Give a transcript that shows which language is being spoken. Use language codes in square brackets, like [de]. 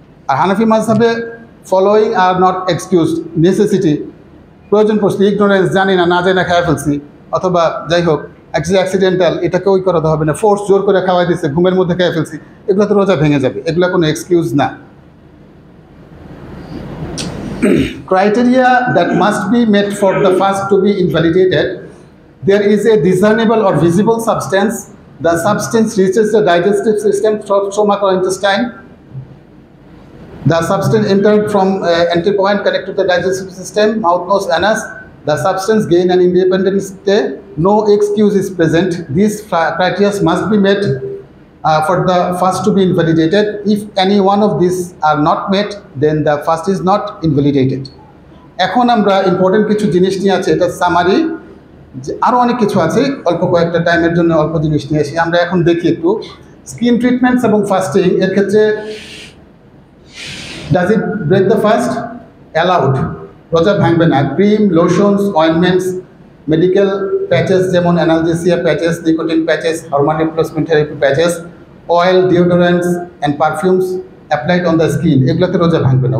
[bn] আর Hanafi মাযহাবে following are not excused, necessity, প্রয়োজন পড়ছে, ignorance, জানি না, না জানি না খাওয়া ফেলছি, অথবা যাই হোক অ্যাক্সিডেন্টাল, এটাকে ওই করাতে হবে না। ফোর্স, জোর করে খাওয়াই দিচ্ছে, ঘুমের মধ্যে খেয়ে ফেলছি, এগুলো তো রোজা ভেঙে যাবে, এগুলো কোনো এক্সকিউজ না। [en] Criteria that must be met for the fast to be invalidated: there is a discernible or visible substance, the substance reaches the digestive system, stomach or intestine, the substance entered from entry point connected to the digestive system, mouth, nose, anus, the substance gain an independent stay, no excuse is present. These criteria must be met for the fast to be invalidated. If any one of these are not met, then the fast is not invalidated. [bn] এখন আমরা important কিছু জিনিস নিয়ে আছে, এটা summary, আরও অনেক কিছু আছে, অল্প কয়েকটা টাইমের জন্য অল্প জিনিস নিয়ে আসি। আমরা এখন দেখি একটু স্কিন ট্রিটমেন্টস এবং ফাস্টিং এর ক্ষেত্রে, [en] Does it break the fast? Allowed, [bn] রোজা ভাঙবে না। [en] cream, lotions, ointments, medical patches যেমন analgesia patches, nicotine patches, hormone replacement therapy patches, oil, deodorants and perfumes applied on the skin, [bn] এগুলোতে রোজা ভাঙবে না।